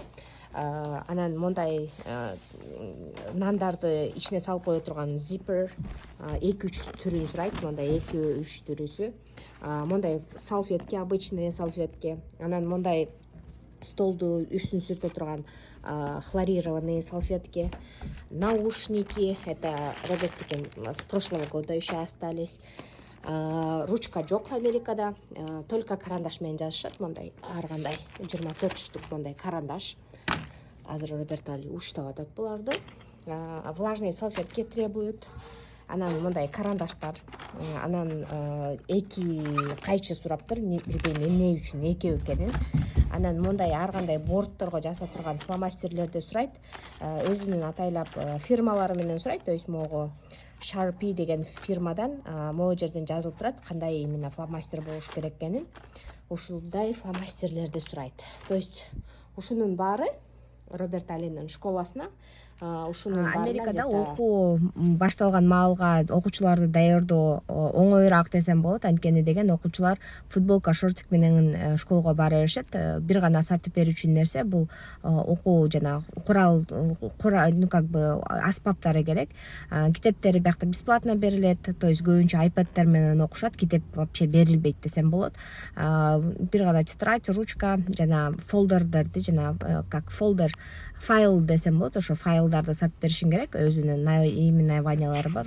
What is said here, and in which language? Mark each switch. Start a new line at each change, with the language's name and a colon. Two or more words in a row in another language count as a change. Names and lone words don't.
Kyrgyz: Анан мондай нандарды ичине салып кое турган зиппер, 2-3 түрүн сурайт, мондай 2-3 түрүсү.
Russian: Мондай салфетки, обычный салфетки.
Kyrgyz: Анан мондай столду үстүн сүртө турган
Russian: хлорированные салфетки, наушники, это Роберттики с прошлого года еще остались.
Kyrgyz: Ручка жок Америкада,
Russian: только карандаш
Kyrgyz: менен жазышат, мондай ар кандай 24 штук мондай карандаш. Азыр Роберт али уштап атат буларды.
Russian: Влажные салфетки требуют.
Kyrgyz: Анан мондай карандаштар, анан 2 кайчы сураптыр, билбейм эмне үчүн экөө экенин. Анан мондай ар кандай бордторго жаза турган фломастерлерди сурайт. Өзүнүн атайлап фирмалары менен сурайт.
Russian: То есть могу
Kyrgyz: Sharpie деген фирмадан могу жерден жазылып турат кандай именно фломастер болуш керек экенин. Ушундай фломастерлерди сурайт.
Russian: То есть
Kyrgyz: ушунун баары Роберт Алинин школасына ушунун Америкада окуу башталган маалга окуучуларды даярдоо оңоюраак десем болот. Анткени деген окуучулар футболка, шортик менен школго бара беришет. Бир гана сатып берүүчү нерсе бул окуу жана курал,
Russian: как бы
Kyrgyz: аспаптары керек. Китептери биякта бесплатно берилет.
Russian: То есть
Kyrgyz: көбүнчө айпадтер менен окушат. Китеп вообще берилбейт десем болот. Бир гана тетрадь, ручка жана фолдердерди жана как фолдер файл десем болот. Ошо файлдарды сатып беришиң керек. Өзүнүн именно названиялары бар.